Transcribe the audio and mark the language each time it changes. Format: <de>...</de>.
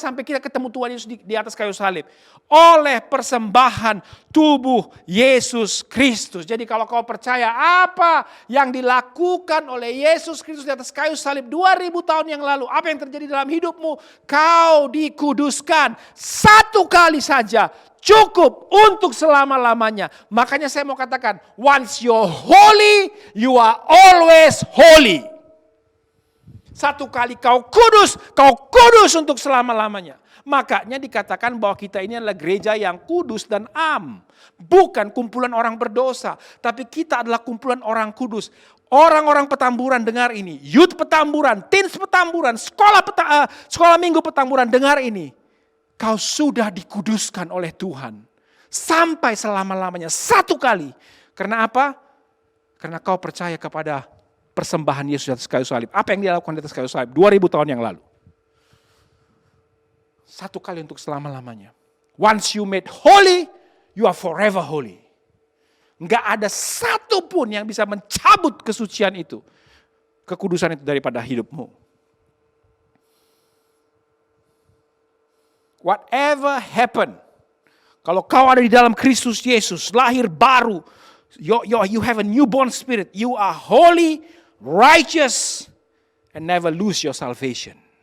<id>Sampai kita ketemu Tuhan Yesus di atas kayu salib. Oleh persembahan tubuh Yesus Kristus. Jadi kalau kau percaya apa yang dilakukan oleh Yesus Kristus di atas kayu salib 2000 tahun yang lalu. Apa yang terjadi dalam hidupmu? Kau dikuduskan satu kali saja. Cukup untuk selama-lamanya. Makanya saya mau katakan,</id> <en>once you're holy, you are always holy.</en> <id>Satu kali kau kudus untuk selama-lamanya. Makanya dikatakan bahwa kita ini adalah gereja yang kudus dan am. Bukan kumpulan orang berdosa, tapi kita adalah kumpulan orang kudus. Orang-orang Petamburan dengar ini. Youth Petamburan, teens Petamburan, sekolah minggu Petamburan dengar ini. Kau sudah dikuduskan oleh Tuhan. Sampai selama-lamanya. Satu kali. Karena apa? Karena kau percaya kepada persembahan Yesus di atas kayu salib. Apa yang dia lakukan di atas kayu salib 2000 tahun yang lalu. Satu kali untuk selama-lamanya.</id> <en>Once you made holy, you are forever holy.</en> <id>Enggak ada satu pun yang bisa mencabut kesucian itu. Kekudusan itu daripada hidupmu.</id> <en>Whatever happen,</en> <id>kalau kau ada di dalam Kristus Yesus, lahir baru,</id> <en>you have a newborn spirit, you are holy, righteous, and never lose your salvation.</en>